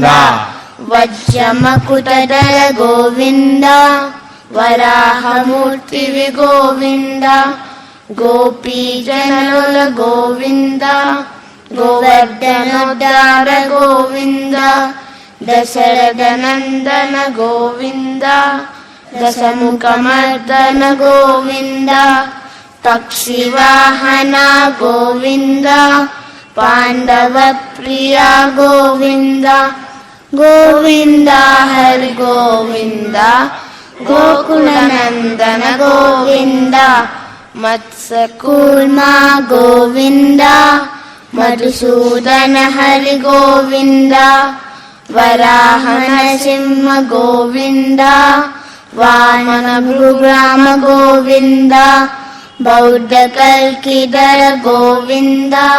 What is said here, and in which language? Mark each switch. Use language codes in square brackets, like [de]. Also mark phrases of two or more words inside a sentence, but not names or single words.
[te] వజ్రమకుటధర గోవింద, వరాహమూర్తివి గోవింద, గోపీజనుల గోవింద, గోవర్ధనోద్ధార గోవింద, దశరథ నందన గోవింద, దశముఖమర్దన గోవింద, పక్షివాహన గోవింద, పాండవ ప్రియ గోవింద, [kn] ಗೋವಿಂದ ಹರಿ ಗೋವಿಂದ ಗೋಕುಲನಂದನ ಗೋವಿಂದ ಮತ್ಸ್ಯಕೂರ್ಮ ಗೋವಿಂದ ಮಧುಸೂದನ ಹರಿ ಗೋವಿಂದ ವರಾಹ ನರಸಿಂಹ ಗೋವಿಂದ ವಾಮನ ಭೃಗ್ರಾಮ ಗೋವಿಂದ ಬೌದ್ಧ ಕಲ್ಕಿದರ ಗೋವಿಂದ